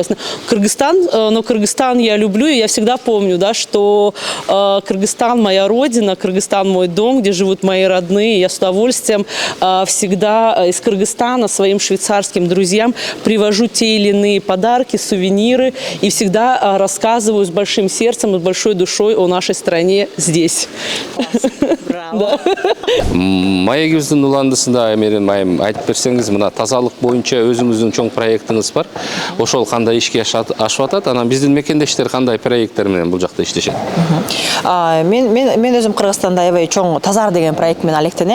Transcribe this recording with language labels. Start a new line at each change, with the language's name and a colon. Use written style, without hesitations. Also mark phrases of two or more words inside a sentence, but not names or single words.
Russian: Кыргызстан я люблю, и я всегда помню, да, что Кыргызстан моя родина, Кыргызстан мой дом, где живут мои родные. Я с удовольствием всегда из Кыргызстана своим швейцарским друзьям привожу те или иные подарки, сувениры, и всегда рассказываю с большим сердцем и с большой душой о нашей стране здесь.
Kyrgyz: Маегибиздин уландысында эми айтып берсеңиз, мына тазалык боюнча өзүңүздүн чоң проектиңиз бар. Ошол кандай ишке ашып атат? Анан биздин мекендештер кандай проекттер менен бул жакта иштешет? Мен өзүм Кыргызстанда аябай чоң Тазар деген проект менен алектенем.